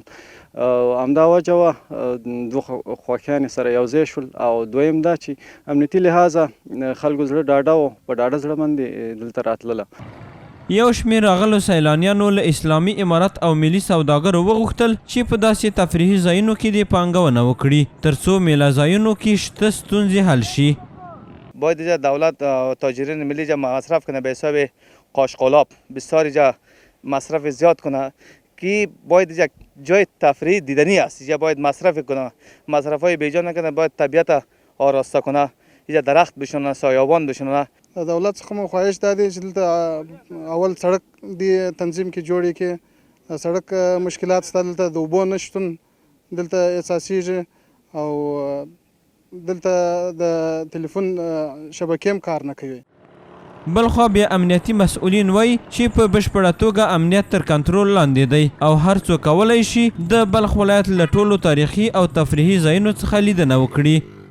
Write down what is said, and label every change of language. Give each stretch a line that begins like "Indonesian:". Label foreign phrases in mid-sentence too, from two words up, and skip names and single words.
Pashto: همدا وجه وه دوه خوښیانې سره یو ځای شول، او دویم دا چې امنیتي لحاظه خلکو زړه ډاډه و، په ډاډه زړه باندې دلته راتلله. یو شمېر راغلو سیلانیانو له اسلامي امارت او ملي سوداګرو وغوښتل چې په داسې تفریحي ځایونو کې دې پانګونه وکړي تر څو میله ځایونو کې شته ستونزې حل شي.
Persian: باید اینجا دولت تاجرین ملی جا مصرف کنه به حساب قاشقلاب، بسیار جا مصرف زیاد کنه که باید اینجا جای تفریح دیدنی است، اینجا باید مصرف کنه، مصرف های بیجا نکنه، باید طبیعت آراسته کنه، اینجا درخت بشونه، سایبان بشونه.
Pashto: دولت څخه مو خواهش دا دی چې دلته اول سړک دی تنظیم کې جوړ کړي. سړک مشکلات شته، دلته د اوبو نشتون دلته احساسیږي او دلته د تلیفون شبکې هم کار نه کوي. بلخوا بیا امنیتي مسؤلین وایي چې په بشپړه توګه امنیت تر کنټرول لاندې دی او هر څوک کولی شي د بلخ ولایت له ټولو تاریخي او تفریحي ځایونو څخه لیدنه وکړي.